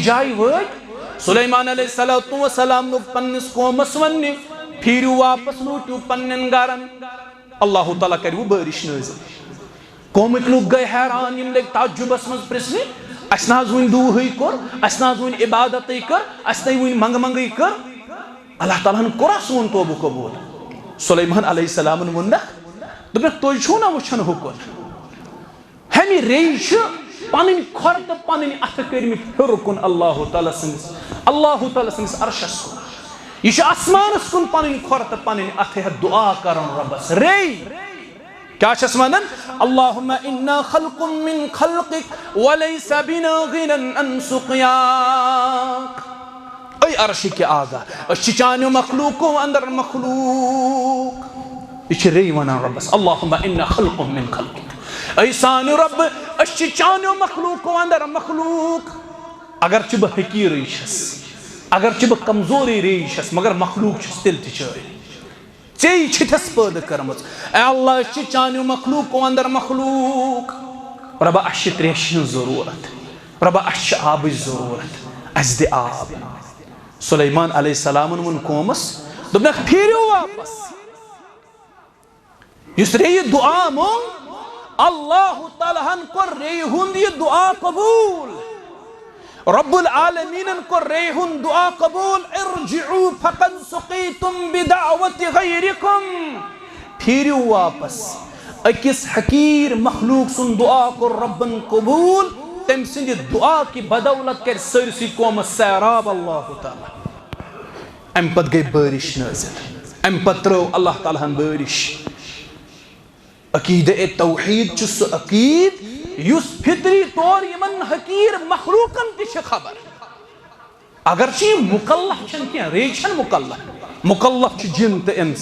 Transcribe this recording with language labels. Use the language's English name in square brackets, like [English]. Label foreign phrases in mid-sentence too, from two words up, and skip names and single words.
[Kashmiri] جایہِ وٲتۍ سُلیمان [Arabic] علیہ السلام [Kashmiri] لوٚگ پننِس قومس وننہِ پھیٖرِو واپس لوٗٹِو پننٮ۪ن گرن اللہ تعالیٰ کرِ وۄنۍ بٲرِش نٲزِل قومٕکۍ لُکھ گٔے حیران یِم لٔگۍ تعجُبس منٛز پرژھنہِ اَسہِ نہ حظ وُنہِ دُہٕے کوٚر اَسہِ نہ حظ وُنہِ عبادتٕے کٔر اَسہِ نَے وُنہِ منٛگہٕ منٛگٕے کٔر اللہ تعالیٰ ہن کوٚرا سون توبہٕ قبوٗل سُلیمان علیہ السلامن ووٚننکھ دوٚپنکھ تُہۍ چھُو نا وٕچھان ہُکُن ہمہِ ریٚیہِ چھِ پنٕنۍ کھۄر تہٕ پنٕنۍ اَتھٕ کٔرمٕتۍ ہیوٚر کُن اللہ تعالیٰ سٕنٛدِس عرشس کُن یہ چھُ آسمانس کُن پنٕنۍ کھۄر تہٕ پنٕنۍ اَتھٕ ہٮ۪تھ دعا کران رۄبس ریٚیہِ کیٛاہ چھَس ونان [Arabic] اللہُمَّ اِنَّا خلق من خلقِک وَلَيْسَ بِنَا غِنًى عَن سُقْيَاكَ [Kashmiri] اے عرشہِ کہِ آگاہ أسۍ چھِ چانیو مخلوٗقو اندر مخلوٗق یہِ چھِ ریٚیہِ ونان رۄبس [Arabic] اللہُمَّ اِنَّا خلق من خلقِک [Kashmiri] اے سانہِ رۄبہٕ أسۍ چھِ چانیو مخلوٗقو اندر مخلوٗق اگرچہِ بہٕ حقیٖرٕے چھَس اگرچہِ بہٕ کمزورٕے ریٚیہِ چھَس مگر مخلوٗق چھُس تیٚلہِ تہِ چٲرۍ ژےٚ چھِتھس پٲدٕ کٔرمٕژ اے اللہ أسۍ چھِ چانیو مخلوٗقو اندر مخلوٗق رۄبا اَسہِ چھِ تریشہِ ہٕنٛز ضروٗرت رۄبا اَسہِ چھِ آبٕچ ضروٗرت اَسہِ دِ آب سُلیمان [Arabic] علیہ السلامن [Kashmiri] ووٚن قومس دوٚپنکھ پھیٖرِو واپس یُس ریٚیہِ دُعا منٛگ اللہ تعالیٰ ہن کوٚر ریٚیہِ ہُنٛد یہِ دُعا قبوٗل [Arabic] رب العالمینن [Kashmiri] کوٚر ریٚیہِ ہُنٛد دُعا قبوٗل [Arabic] ارجعوا فقد سقیتم بدعوت غیرکم [Kashmiri] پھیٖرِو واپس أکِس حقیٖر مخلوٗق سُنٛد دُعا کوٚر رۄبن قبوٗل تٔمۍ سٕنٛدِ دُعا کہِ بدولت کرِ سٲرسٕے قومس سیراب اللہ تعالیٰ امہِ پتہٕ گٔے بٲرِش نٲزِل امہِ پتہٕ ترٲو اللہ تعالیٰ ہن بٲرِش عقیٖدٕ توحیٖد چھُ سُہ عقیٖد یُس فطری طور یِمن حقیٖر مخلوٗقن تہِ چھِ خبر اگرچہِ یِم مُکلف چھنہٕ کینٛہہ ریٚیہِ چھنہٕ مُکلف چھُ جِن تہٕ